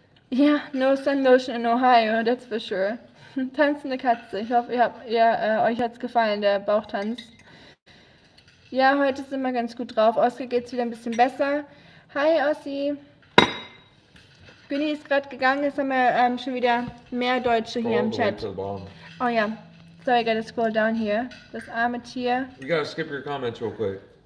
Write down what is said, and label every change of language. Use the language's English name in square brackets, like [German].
[English] Ja, no sun lotion in Ohio, that's for sure. [German] Tanzende Katze. Ich hoffe, euch hat's gefallen, der Bauchtanz. Ja, heute sind wir ganz gut drauf. Oskar geht's wieder ein bisschen besser. Hi, Ossi. Günni ist gerade gegangen, jetzt haben wir schon wieder mehr Deutsche hier im Chat. Oh ja. [English] So, I gotta scroll down here. [German] Das arme Tier. [English] We gotta skip your comments real quick.